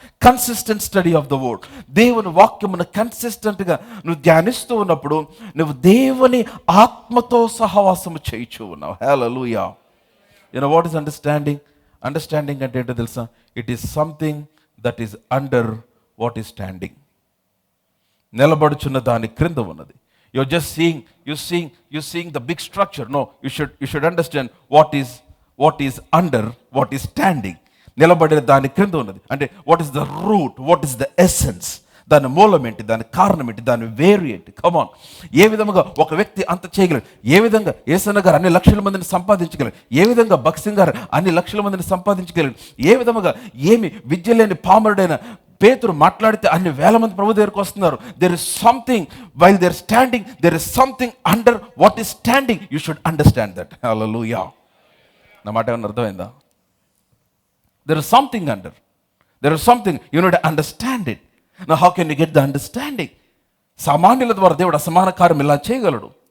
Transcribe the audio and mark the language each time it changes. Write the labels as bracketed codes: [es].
[en] Consistent study of the word. [te] దేవుని వాక్యమును కన్సిస్టెంట్గా నువ్వు ధ్యానిస్తూ ఉన్నప్పుడు నువ్వు దేవుని ఆత్మతో సహవాసము చేయించు ఉన్నావు. హల్లెలూయా. [en] You know what is understanding? [te] Understanding అంటే ఏంటో తెలుసా? [en] It is something that is under what is standing. [te] నిలబడుచున్న దాని క్రింద ఉన్నది. [en] You're just seeing the big structure. No, you should understand what is under what is standing. [te] నిలబడిన దాని క్రింద ఉన్నది అంటే [en] what is the root, what is the essence, [te] దాని మూలం ఏంటి, దాని కారణం ఏంటి, దాని వేరు ఏంటి. కమాన్. ఏ విధముగా ఒక వ్యక్తి అంత చేయగలరు? ఏ విధంగా యేసన్న గారు అన్ని లక్షల మందిని సంపాదించగలరు? ఏ విధంగా భక్సింగ్ గారు అన్ని లక్షల మందిని సంపాదించగలరు? ఏ విధముగా ఏమి విద్య లేని పామరుడైన పేతురు మాట్లాడితే అన్ని వేల మంది ప్రభు దగ్గరికి వస్తున్నారు? [en] There is something while there standing, there is something under what is standing. You should understand that. Hallelujah. [te] నా మాట ఏమన్నా అర్థమైందా? [en] There is something under. There is something. You need to understand it. Now how can you get the understanding? [te] సామాన్యుల ద్వారా దేవుడు అసమాన కార్యం ఇలా చేయగలడు.